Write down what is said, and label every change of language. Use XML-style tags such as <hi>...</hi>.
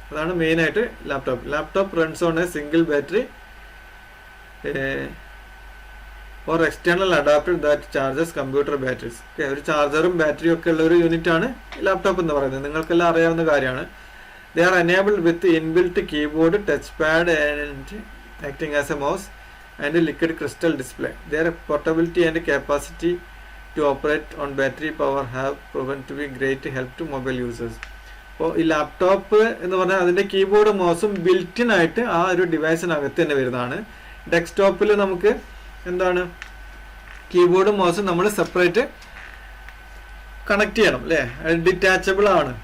<ml>അതാണ് മെയിൻ ആയിട്ട്</ml> <en>Laptop runs on a single battery or external adapter that charges computer batteries.</en> <ml>ഒരു ചാർജറും ബാറ്ററിയും ഒക്കെ ഉള്ള ഒരു യൂണിറ്റ് ആണ് ലാപ്ടോപ്പ് എന്ന് പറയുന്നത്. നിങ്ങൾക്കെല്ലാം അറിയാവുന്ന കാര്യമാണ്.</ml> <en>They are enabled with inbuilt keyboard, touch pad and acting as a mouse and liquid crystal display. Their portability and capacity to operate on battery power have proven to be great help to mobile users.</en> <ml>അപ്പോൾ ഈ laptop എന്ന് പറഞ്ഞാൽ അതിൻ്റെ keyboard മൗസും built-in ആയിട്ട് ആ ഒരു ഡിവൈസിനകത്ത് തന്നെ വരുന്നതാണ്. ഡെസ്ക്ടോപ്പിൽ നമുക്ക് എന്താണ് കീബോർഡും മൗസും നമ്മൾ സെപ്പറേറ്റ് കണക്ട് ചെയ്യണം അല്ലേ, ഡിറ്റാച്ചബിൾ ആണ്.</ml>